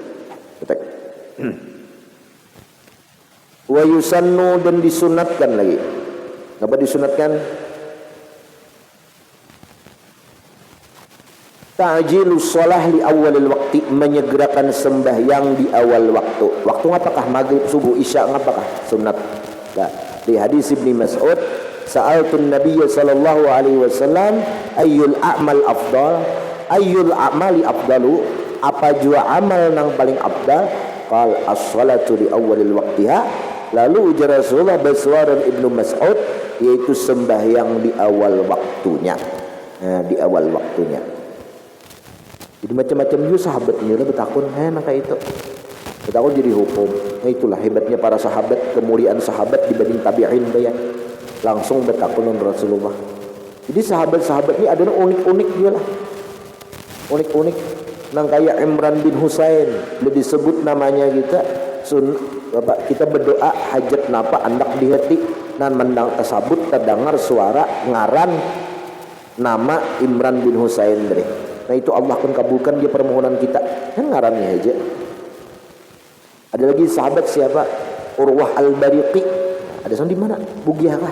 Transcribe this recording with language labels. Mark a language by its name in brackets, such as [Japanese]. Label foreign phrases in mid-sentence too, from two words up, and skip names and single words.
[Arabic] ويسن, [Banjar] dan disunatkan lagi. Apa disunatkan? [Arabic] تعجيل الصلاة لأول الوقت, [Banjar] menyegerakan sembahyang di awal waktu. Waktu apakah? Maghrib, subuh, isya, apakah? Sunat. Nah, di hadis [Arabic] Ibnu Mas'ud, سألت النبي صلى الله عليه وسلم أي الأعمال أفضل، أي الأعمال أفضل, [Banjar] apa jua amal nang paling afdal? [Arabic] قال الصلاة لأول وقتها. [Banjar] Lalu ujar Rasulullah bersuara Ibnu Mas'ud, yaitu sembahyang di awal waktunya. Nah, di awal waktunya. Jadi macam-macam juga sahabat ini lah betakun, maka itu betakun jadi hukum. Nah, itulah hebatnya para sahabat, kemuliaan sahabat dibanding tabi'in ya. Langsung betakun dengan Rasulullah. Jadi sahabat-sahabat ini adalah unik-unik dia lah, unik-unik. Nang kayak Imran bin Husain, lebih disebut namanya kita berdoa hajat napa andak di hati, nan mendang tersabut terdengar suara ngaran nama Imran bin Husain dari. Nah itu Allah akan kabulkan dia permohonan kita. Kan ngarannya aja. Ada lagi sahabat siapa? Urwah al-Bariqi. Ada di mana? Bugiah kah?